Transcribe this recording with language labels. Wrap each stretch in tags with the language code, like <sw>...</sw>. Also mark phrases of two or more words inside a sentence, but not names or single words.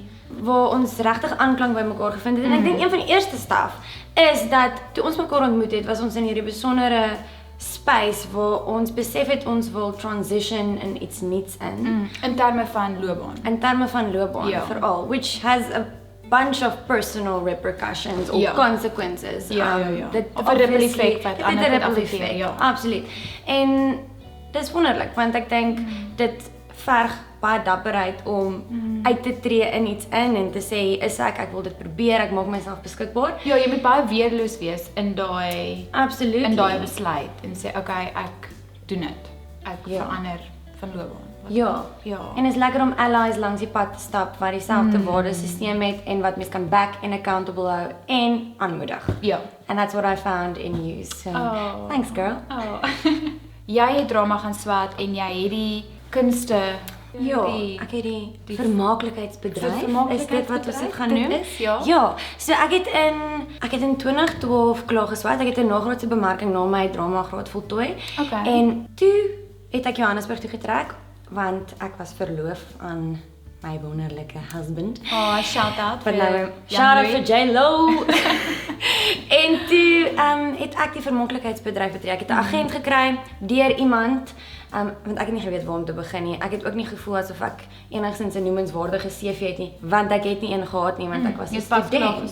<af>Waar ons regtig aanklank by mekaar gevind het. En ek dink een van die eerste staf is dat toe ons mekaar ontmoet het, was ons in hierdie besondere space waar ons besef het ons wil transition in iets nuuts in. In terme van loopbaan. In terme van loopbaan Ja. veral,</af> <en>which has a bunch of personal repercussions or</en> <af>Ja.</af> <en>consequences.</en> <af>Ja. Dit Of 'n ripple obviously- effect wat dit ander het 'n goed ripple affekteer, effect, ja. absoluut. En dis wonderlik want ek dink dit verg baie dapperheid om uit te tree in iets in en te sê hier is ek wil dit probeer, ek maak myself beskikbaar. Ja, jy moet baie weerloos wees in daai besluit en sê okay, ek doen dit. Ek verander van loopbaan. Ja. Ja. En dit is lekker om allies langs die pad te stap wat dieselfde waardesisteem het en wat mens kan back en accountable hou en aanmoedig. Ja.</af> <en>And that's what I found in you. So, thanks girl. Oh.</en> <af>Jy het drama gaan swat en jy het die kunste Ja, ek het die vermaaklikheidsbedryf. Is dit wat ons dit gaan noem? Dit is, ja. Ja, so ek het in 2012 klaar geswat. Ek het 'n nagraadse bemarking na my drama graad voltooi. Okay. En toe het ek Johannesburg toe getrek want ek was verloof aan my wonderlike husband.</af> <en>Oh, shout out Shout out</en> <af>vir J-Lo. En toe het ek die vermaaklikheidsbedryf betrek. Ek het 'n agent gekry deur iemand want ek het nie geweet waar om te begin nie. Ek het ook nie gevoel asof ek enigstens 'n noemenswaardige CV het nie, want ek het nie een gehad nie want ek was 'n student.</af>